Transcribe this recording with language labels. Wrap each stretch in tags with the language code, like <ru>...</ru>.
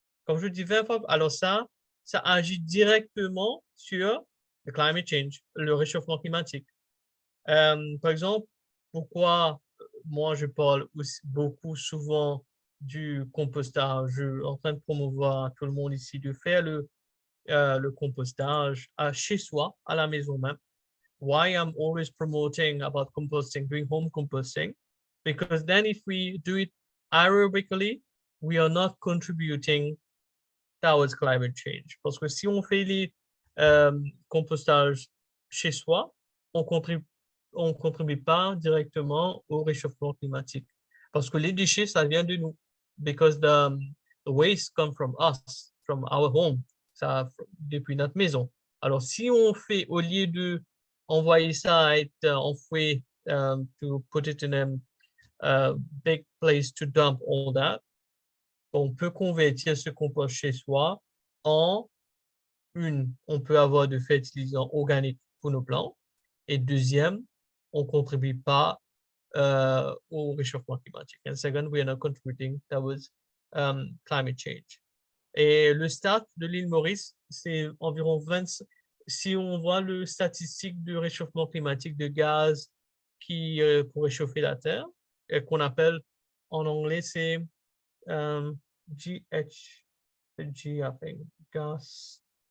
<fr>Comme je dis 20 fois, alors ça agit directement sur le</fr> <en>climate change,</en> <fr>le réchauffement climatique. Par exemple, pourquoi moi je parle aussi beaucoup souvent du compostage, je suis en train de promouvoir à tout le monde ici de faire le compostage chez soi, à la maison même.</fr> <en>Why I'm always promoting about composting, doing home composting, because then if we do it aerobically, we are not contributing towards climate change.</en> <fr>Parce que si on fait les compostages chez soi, on contribue pas directement au réchauffement climatique. Parce que les déchets, ça vient de nous.</fr> <en>Because the waste come from us, from our home,</en> <fr>ça, depuis notre maison. Alors, si on fait, au lieu de envoyer ça à être enfoui,</fr> <en>to put it in a big place to dump all that,</en> <fr>on peut convertir ce compost chez soi en on peut avoir de fertilisants organiques pour nos plantes. Et deuxième, on ne contribue pas au réchauffement climatique.</fr> <en>And second, we are not contributing towards climate change.</en> <fr>Et le stade de l'île Maurice, c'est environ 20. Si on voit le statistique de réchauffement climatique de gaz qui pour réchauffer la Terre, qu'on appelle en anglais, c'est GHG,</fr> <en>I think,</en> <fr>gas.</fr>